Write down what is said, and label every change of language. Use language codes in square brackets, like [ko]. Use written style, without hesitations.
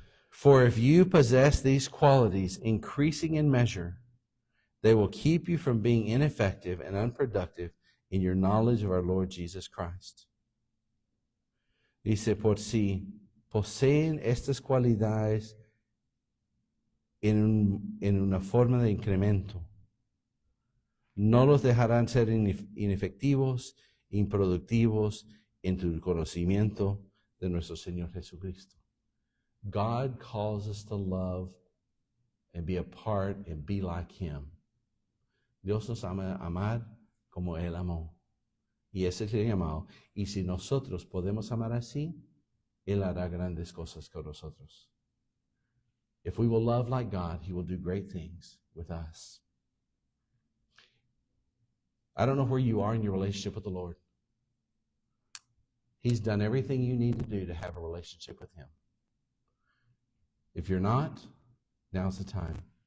[en] For if you possess these qualities increasing in measure, they will keep you from being ineffective and unproductive in your knowledge of our Lord Jesus Christ. [es] Dice, por si poseen estas cualidades en una forma de incremento, no los dejarán ser inefectivos, improductivos en tu conocimiento de nuestro Señor Jesucristo. [en] God calls us to love and be a part and be like Him. [es] Dios nos ama a amar como Él amó. Y ese es el llamado. Y si nosotros podemos amar así, Él hará grandes cosas con nosotros. [en] If we will love like God, He will do great things with us. I don't know where you are in your relationship with the Lord. He's done everything you need to do to have a relationship with Him. If you're not, now's the time.